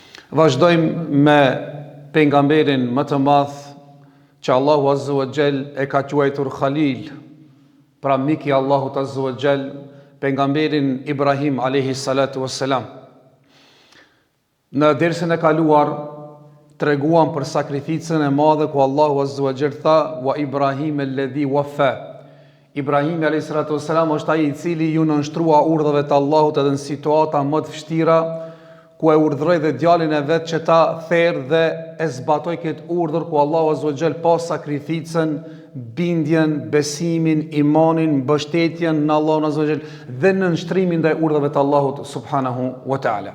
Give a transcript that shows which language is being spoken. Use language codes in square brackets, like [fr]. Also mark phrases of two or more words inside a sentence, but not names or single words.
[sq] Vazhdojmë me pejgamberin më të madh që Allahu [ar] عز وجل [sq] e ka quajtur Khalil, pra mik I Allahut [ar] عز وجل, [sq] pejgamberin Ibrahim [ar] عليه الصلاة والسلام. [sq] Në dersën e kaluar treguam për sakrificën e madhe ku Allahu [ar] عز وجل [sq] tha [ar] وإبراهيم الذي وفى. [sq] Ibrahim [ar] عليه الصلاة والسلام [sq] është ai I cili ju nënshtrua urdhëve të Allahut edhe në situata më të vështira, ku e urdhëroi dhe djalin e vet që ta therr dhe e zbatoi këtë urdhër ku Allahu [ar] عز وجل [sq] pa sakrificën, bindjen, besimin, imanin, mbështetjen në Allahun [ar] عز وجل [sq] dhe në nështrimin ndaj urdhëve të Allahut [ar] سبحانه وتعالى.